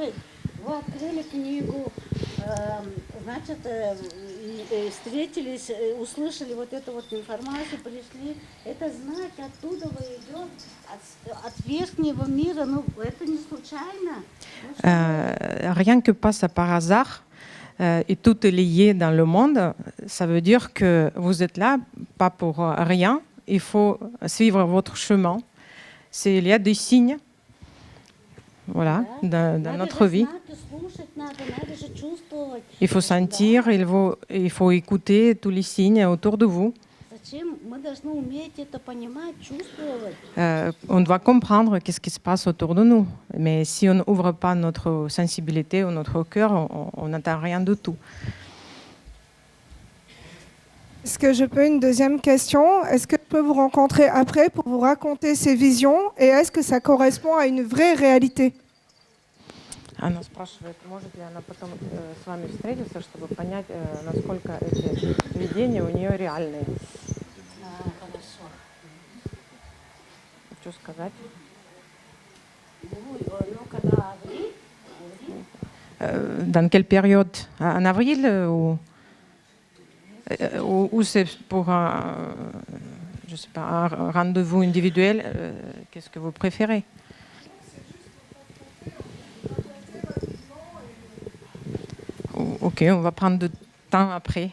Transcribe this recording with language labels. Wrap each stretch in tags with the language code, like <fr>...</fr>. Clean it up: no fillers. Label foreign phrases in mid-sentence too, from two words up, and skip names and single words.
<ru>Ведь вы открыли книгу, значит, и встретились, услышали вот эту вот информацию, пришли. Это знать, оттуда вы идет, от верхнего мира, ну, это не случайно. Ну, что вы-</ru> <fr>Rien que pas ça par hasard, et tout est lié dans le monde, ça veut dire que vous êtes là, pas pour rien, il faut suivre votre chemin. Il y a des signes, voilà, dans</fr> <ru>Надо</ru> <fr>notre</fr> <ru>же</ru> <fr>vie.</fr> <ru>знать и слушать надо же чувствовать.</ru> <fr>Il faut sentir, il faut écouter tous les signes autour de vous.</fr> <ru>Зачем? Мы должны уметь это понимать, чувствовать.</ru> <fr>On doit comprendre qu'est-ce qui se passe autour de nous. Mais si on n'ouvre pas notre sensibilité ou notre cœur, on n'atteint rien du tout. Est-ce que je peux une deuxième question? Est-ce que je peux vous rencontrer après pour vous raconter ces visions? Et est-ce que ça correspond à une vraie réalité?</fr> <ru>Она спрашивает, может ли она потом с вами встретиться, чтобы понять, насколько эти видения у нее реальные. Хорошо. Что сказать? Ну, когда</ru> <fr>Dans quelle période? En avril ou c'est pour je sais pas, un rendez-vous individuel? Qu'est-ce que vous préférez? Ok, on va prendre du temps après.</fr>